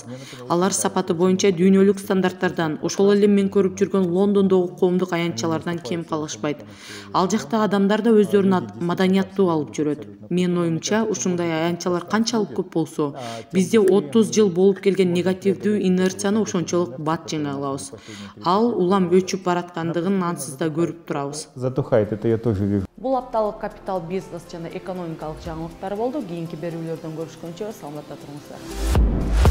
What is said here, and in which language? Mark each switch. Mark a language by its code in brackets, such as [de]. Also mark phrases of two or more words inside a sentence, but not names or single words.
[ky] Алар сапаты боюнча дүйнөлүк стандарттардан, ошол эле мен көрүп жүргөн Лондондогу коомдук аянтчалардан кем калышпайт. Ал жакта адамдар да өздөрүн маданияттуу алып жүрөт. Менин оюмча, ушундай аянтчалар канчалык көп болсо, бизде 30 жыл болуп келген негативдүү инерцияны ошончолук бат жеңе алабыз. Ал улам өчүп бараткандыгын ансыз да көрүп турабыз. [ru] Затухает, это я тоже вижу. [ky] Бул апталык капитал, бизнес жана экономикалык жаңылыктар болду. Кийинки берүүлөрдөн көрүшкөнчө саламатта туруңуздар.